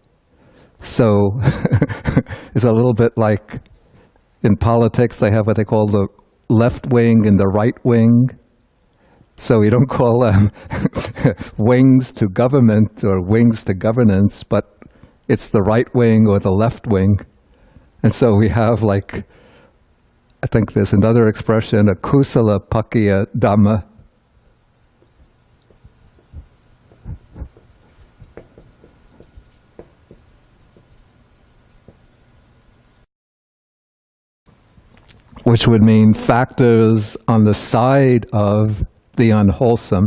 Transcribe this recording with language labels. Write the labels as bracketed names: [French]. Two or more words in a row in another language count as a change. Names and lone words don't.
[English] So it's a little bit like in politics, they have what they call the left wing and the right wing. So we don't call them wings to government or wings to governance, but it's the right wing or the left wing. And so we have, like, I think there's another expression, [Pali] a kusala pakya dhamma. [English] Which would mean factors on the side of the unwholesome.